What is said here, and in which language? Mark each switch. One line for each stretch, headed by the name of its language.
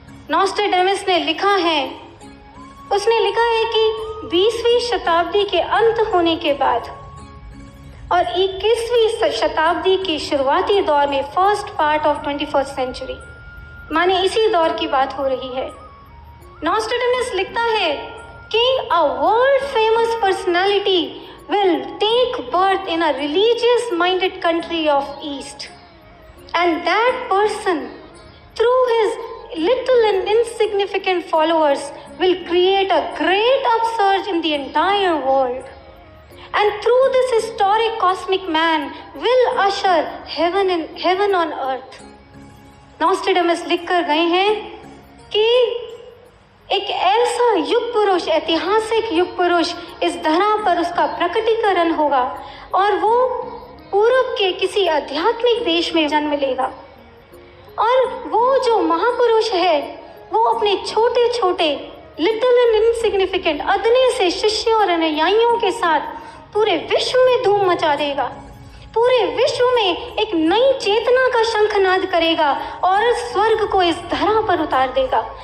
Hindi: नॉस्ट्रेडमस ने लिखा है, उसने लिखा है कि 20वीं शताब्दी के अंत होने के बाद और 21वीं शताब्दी की शुरुआती दौर में,
English: first part of 21st century,
Hindi: माने इसी दौर की बात हो रही है।
English: Nostradamus
Hindi: लिखता है कि
English: a world famous personality will take birth in a religious minded country of East, and that person, through his little and insignificant followers, will create a great upsurge in the entire world, and through this historic cosmic man will usher heaven on earth.
Hindi: नॉस्ट्रेडमस लिख कर गए हैं कि एक ऐसा युग पुरुष, ऐतिहासिक युग पुरुष इस धरा पर उसका प्रकटीकरण होगा और वो पूर्व के किसी आध्यात्मिक देश में जन्म लेगा। और वो जो महापुरुष है वो अपने छोटे छोटे,
English: little and insignificant,
Hindi: अदने से शिष्यों और अनुयायियों के साथ पूरे विश्व में धूम मचा देगा, पूरे विश्व में एक नई चेतना का शंखनाद करेगा और स्वर्ग को इस धरा पर उतार देगा।